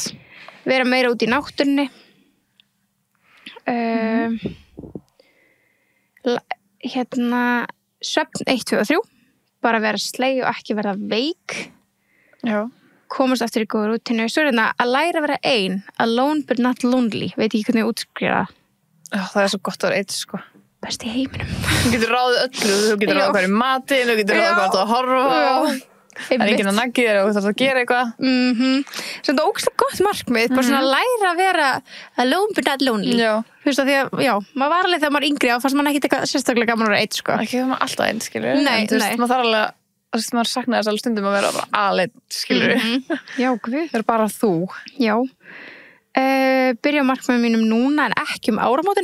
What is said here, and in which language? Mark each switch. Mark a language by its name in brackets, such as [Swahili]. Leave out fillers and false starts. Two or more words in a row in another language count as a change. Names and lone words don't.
[Icelandic] Vera meira út í náttúrunni. Svefn 1, 2 og 3. Bara vera sleig og ekki verða veik. Já. Komast aftur í góða rútínu. Svo er að læra að vera ein, [English] alone but not lonely. [Icelandic] Veit ekki hvernig ég útskrifa það. Já, það er svo gott að vera einn, sko. Best í heiminum. Þú getur ráðið öllu, þú getur ráðið hverju matinn, þú getur ráðið hvað þú að horfa. Það er enginn að naggi þér og þú þarf að gera eitthvað. Svo þetta er ógeðslega gott markmið, bara svona að læra að vera [English] alone but not lonely. [Icelandic] Já. Þú veist að því að, já, maður var alveg þegar maður er yngri á, fannst maður ekki eitthvað sérstaklega gaman að vera einn, sko. Ekki þegar maður alltaf einn, skilur. Nei, en, nei. Maður þarf alveg, þú veist, maður saknaði þess alveg stundum að vera bara aleinn, skilur. Já, guð. Það er bara þú. Já. Byrja á markmiðum mínum núna en ekki áramótin.